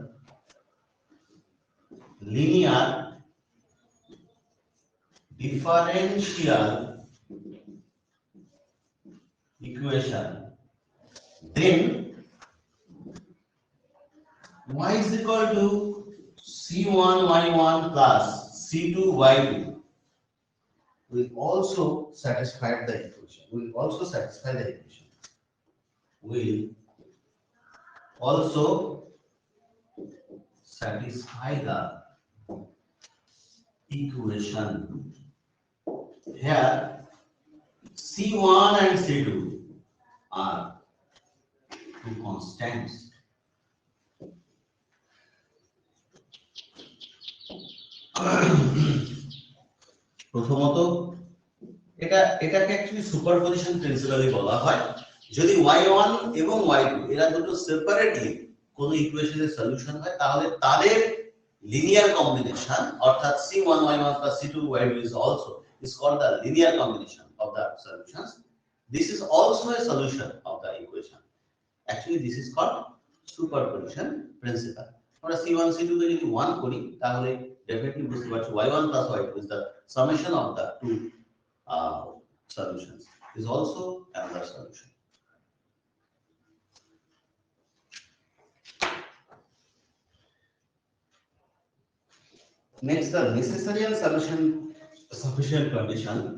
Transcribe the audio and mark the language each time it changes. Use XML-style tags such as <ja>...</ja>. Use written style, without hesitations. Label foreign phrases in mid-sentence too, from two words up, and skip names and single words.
<en>linear differential equation, then y is equal to c1 y1 plus c2 y2 will also satisfy the equation. Will also satisfy the equation. Will also satisfy the equation. Here C1 and C2 are two constants.</en> <bn>প্রথমত এটাকে অ্যাকচুয়ালি</bn> <en>superposition principle</en> <bn>বলা হয়। যদি y1 এবং y2 এরা দুটো সেপারেটলি কোন ইকুয়েশনের সলিউশন হয়, তাহলে তাদের</bn> <en>linear combination</en> <bn>অর্থাৎ</bn> <en>c1 y1 plus c2 y2 is called the linear combination of the solutions. This is also a solution of the equation. Actually this is called superposition principle.</en> <bn>আমরা c1 c2 কে যদি 1 করি তাহলে definitely বুঝতে পারছি</bn> <en>y1 plus y2 is the summation of the two solutions, is also another solution. Next, the necessary and sufficient condition.</en>